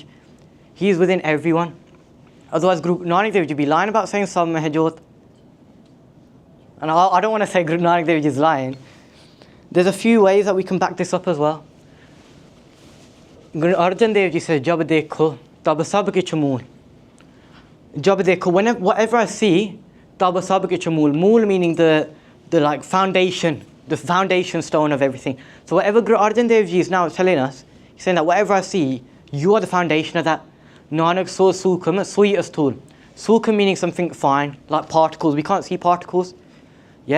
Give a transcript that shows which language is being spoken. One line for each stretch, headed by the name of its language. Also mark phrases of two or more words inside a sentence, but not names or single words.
English: He is within everyone. Otherwise, Guru Nanak Dev Ji be lying about saying
Punjabi: ਸਭ ਮੈਂ ਹੈ ਜੋਤ.
English: And I don't want to say Guru Nanak Dev Ji is lying. There's a few ways that we can back this up as well. Guru Arjan Dev Ji says,
Punjabi: ਜਬ ਦੇਖੋ, ਤਬ ਸਭ ਕੀ ਚਮੂਲ. ਜਬ ਦੇਖੋ,
English: whatever I see,
Punjabi: ਤਬ ਸਭ ਕੀ ਚਮੂਲ.
English: Mool meaning the like foundation, the foundation stone of everything. So whatever Guru Arjan Dev Ji is now telling us, he's saying that whatever I see, you are the foundation of that.
Punjabi: ਨਾਨਕ ਸੋ ਸੂਖਮ, ਸੋਈ ਅਸਥੂਲ। ਸੂਖਮ
English: meaning something fine, like particles. We can't see particles. Yeah?